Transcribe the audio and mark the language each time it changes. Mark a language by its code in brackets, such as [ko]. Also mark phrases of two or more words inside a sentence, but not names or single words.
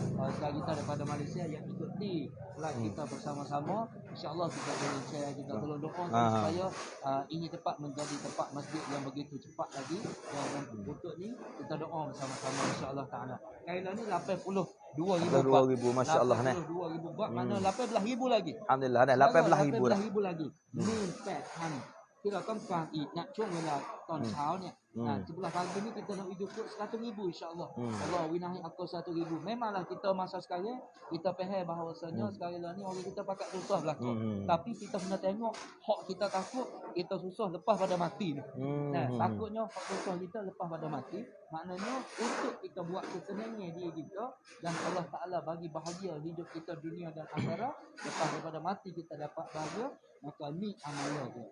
[ms] Saudara kita daripada Malaysia yang ikut ni live kita bersama-sama, insya-Allah kita boleh share, kita tolong doa supaya ini tempat menjadi tempat masjid yang begitu cepat lagi. Dan untuk ni kita doa bersama-sama insya-Allah taala. Kailan ni 82,000 masya-Allah ni. 82,000 baht, mana 18,000 lagi. Alhamdulillah dah 18,000 dah. 18,000 lagi. Ni 8,000. [th] ที่เราต้องการอีกณช่วงเวลาตอนเช้าเนี่ย [ms] sebelah pagi ni kita nak hidup 100,000 insya-Allah. Allah winahi aku 100,000. Memanglah kita masa sekarang kita faham bahawasanya sekarang ni orang kita pakat susah belaka. Tapi kita kena tengok hak kita takut kita susah lepas pada mati ni. Takutnya hak susah kita lepas pada mati, maknanya untuk kita buat kesenangan diri kita dan Allah Taala bagi bahagia hidup kita dunia dan akhirat, lepas daripada mati kita dapat bahagia, maka ni amalan dia.